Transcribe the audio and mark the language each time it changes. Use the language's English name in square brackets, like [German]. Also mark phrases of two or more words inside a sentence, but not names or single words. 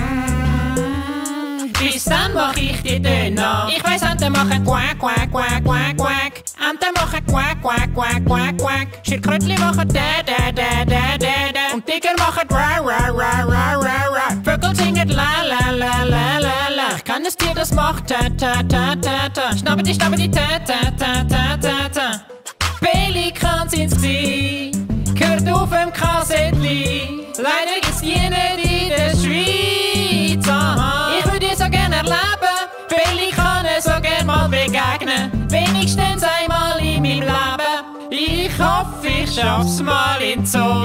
[German] Bis dann mach ich die Töne nach. Ich weiss, Enten machen quack, quack, quack, quack, quack. Enten machen quack, quack, quack, quack, quack. Schildkrötchen machen da, da, da, da, da, da. Und Tiger machen ra, ra, ra, ra, ra, ra. Vögel singen la, la, la, la, la, la. Ich kann es dir, das macht ta, ta, ta, ta, ta. Schnabbidi, schnabbidi, ta, ta, ta, ta, ta, ta. Pelikan sind's gsi, gehört auf dem Kassettli. Leider gibt's die nicht in der Schweiz. Aha. Ich würde so gerne erleben, Pelikanen so gerne mal begegnen. Wenigstens einmal in meinem Leben. Ich hoffe, ich schaff's mal in Zoo.